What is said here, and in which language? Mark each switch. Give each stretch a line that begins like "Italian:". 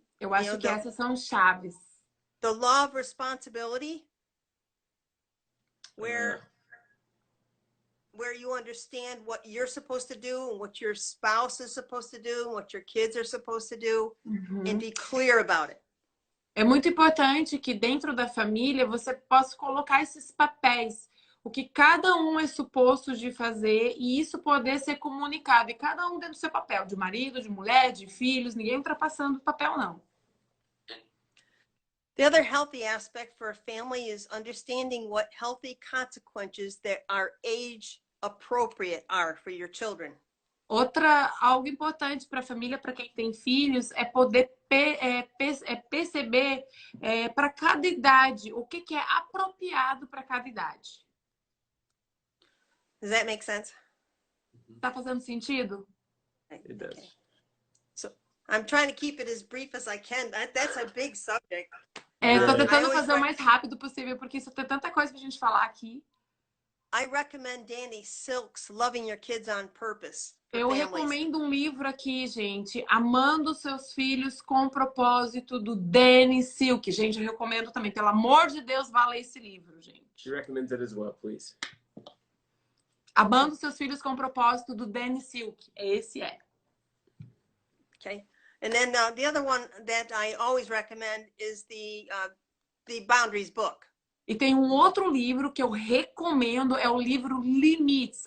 Portuguese: Eu acho que essas são chaves.
English: The law of responsibility, where you understand what you're supposed to do and what your spouse is supposed to do and what your kids are supposed to do, and be clear about it.
Portuguese: É muito importante que dentro da família você possa colocar esses papéis, o que cada um é suposto de fazer e isso poder ser comunicado. E cada um dentro do seu papel, de marido, de mulher, de filhos, ninguém ultrapassando o papel, não.
English: The other healthy aspect for a family is understanding what healthy consequences that are age appropriate are for your children.
Portuguese: Algo importante para a família, para quem tem filhos, é poder perceber para cada idade o que é apropriado para cada idade.
English: Does that make sense?
Portuguese: Tá fazendo sentido?
English: It does. Okay. So I'm trying to keep it as brief as I can. That's a big subject.
Portuguese: Tô tentando fazer o mais rápido possível, porque isso tem tanta coisa pra gente falar aqui.
English: I recommend Danny Silk's Loving Your Kids on Purpose.
Portuguese: Eu recomendo um livro aqui, gente, Amando Seus Filhos com Propósito, do Danny Silk. Gente, eu recomendo também. Pelo amor de Deus, vá ler esse livro, gente.
English: She recommends it as well, please.
Portuguese: Amando Seus Filhos com Propósito, do Danny Silk. Esse é.
English: Okay. And then the other one that I always recommend is the Boundaries book.
Portuguese: E tem um outro livro que eu recomendo, é o livro Limites.